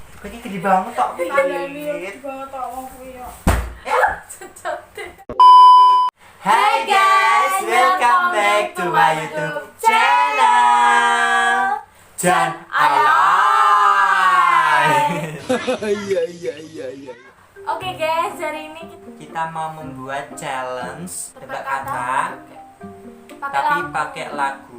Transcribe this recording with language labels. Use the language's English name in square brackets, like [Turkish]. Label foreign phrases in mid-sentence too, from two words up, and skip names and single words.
[Javanese] Iki gede banget tok. Gede banget tok wong kuwi yo. [English] Hai guys, welcome back to my YouTube channel. [Javanese] Jan Alay. [Indonesian] Iya. [English] Oke guys, [Indonesian] hari ini Kita mau membuat challenge tebak kata. kata, pakai tapi lagu. pakai lagu.